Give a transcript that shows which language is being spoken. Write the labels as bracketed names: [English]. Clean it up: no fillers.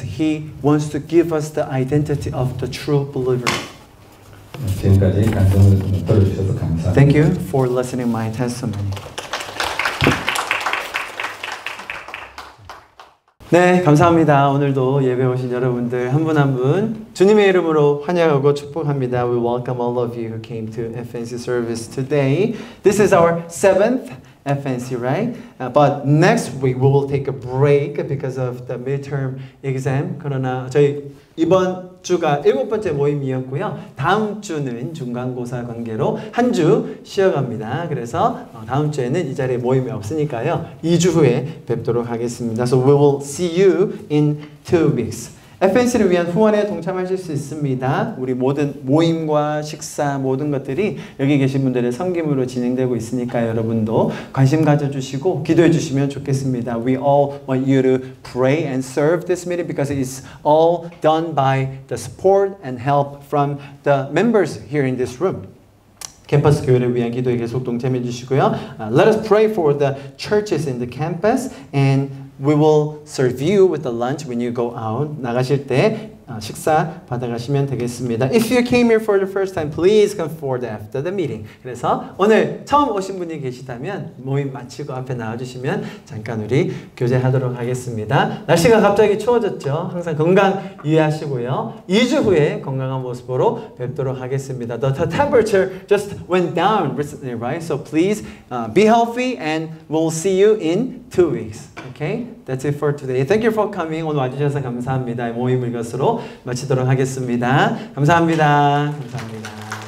[English] He wants to give us the identity of the true believer. [Korean] 지금까지 간증을 들어주셔서 감사합니다. [English] Thank you for listening my testimony. [Korean] 네, 감사합니다. 오늘도 예배 오신 여러분들 한 분 한 분 주님의 이름으로 환영하고 축복합니다. [English] We welcome all of you who came to FNC service today. This is our 7th FNC, right? But next week we will take a break because of the midterm exam. [Korean] 그러나 저희 이번 주가 7번째 모임이었고요. 다음 주는 중간고사 관계로 한 주 쉬어갑니다. 그래서 다음 주에는 이 자리에 모임이 없으니까요. 2주 후에 뵙도록 하겠습니다. [English] So we will see you in 2 weeks. [Korean] FNC를 위한 후원에 동참하실 수 있습니다. 우리 모든 모임과 식사 모든 것들이 여기 계신 분들의 섬김으로 진행되고 있으니까 여러분도 관심 가져주시고 기도해 주시면 좋겠습니다. [English] We all want you to pray and serve this meeting because it's all done by the support and help from the members here in this room. [Korean] 캠퍼스 교회를 위한 기도에 계속 동참해 주시고요. [English] Let us pray for the churches in the campus and we will serve you with the lunch when you go out. [Korean] 나가실 때 식사 받아가시면 되겠습니다. [English] If you came here for the first time, please come forward after the meeting. [Korean] 그래서 오늘 처음 오신 분이 계시다면 모임 마치고 앞에 나와주시면 잠깐 우리 교제하도록 하겠습니다. 날씨가 갑자기 추워졌죠. 항상 건강 유의하시고요. 2주 후에 건강한 모습으로 뵙도록 하겠습니다. [English] The temperature just went down recently, right? So please be healthy and we'll see you in 2 weeks. Okay? That's it for today. Thank you for coming. [Korean] 오늘 와주셔서 감사합니다. 모임을 이것으로 마치도록 하겠습니다. 감사합니다. 감사합니다.